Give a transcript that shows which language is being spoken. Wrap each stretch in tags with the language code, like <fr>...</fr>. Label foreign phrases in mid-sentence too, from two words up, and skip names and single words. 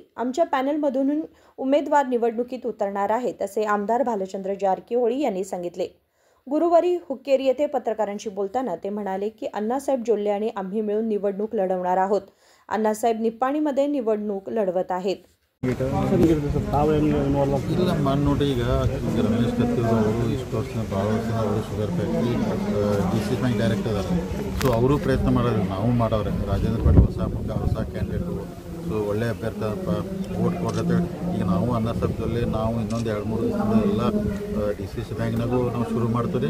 <mr>आमच्या पॅनलमधून उमेदवार निवडणुकीत उतरणार आहेत असे आमदार भालचंद्र जारकीहोळी यांनी सांगितले. गुरुवारी हुक्केरी येथे पत्रकारांशी बोलताना ते म्हणाले की अण्णासाहेब जोल्ले आणि आम्ही मिळून निवडणूक लढवणार आहोत. अण्णासाहेब निप्पाणीमध्ये निवडणूक लढवत आहेत.</mr> <kn>ಇಲ್ಲ ಮಾಡಿ ನೋಡಿ. ಈಗ ರಮೇಶ್ ಕತ್ತಿ ಅವರು ಇಷ್ಟು ವರ್ಷ ಭಾಳ ವರ್ಷ ಅವರು</kn> <en>sugar factory DCC bank director</en> <kn>ಅದಾರೆ. ಸೊ ಅವರು ಪ್ರಯತ್ನ ಮಾಡೋದು ನಾವು ಮಾಡವ್ರೆ. ರಾಜೇಂದ್ರ ಪಾಟೀಲ್ ಹೊಸ ಕ್ಯಾಂಡಿಡೇಟು. ಸೊ ಒಳ್ಳೆ ಅಭ್ಯರ್ಥಿ ವೋಟ್ ಕೊಡ್ಲತ್ತೇಳಿ ಈಗ ನಾವು ಅಣ್ಣಾಸಾಹೇಬ್ದಲ್ಲಿ ನಾವು ಇನ್ನೊಂದು 2-3 ದಿವಸದಿಂದ ಎಲ್ಲ DCC ಬ್ಯಾಂಕ್ನಾಗೂ ನಾವು ಶುರು ಮಾಡ್ತೀವಿ.</kn>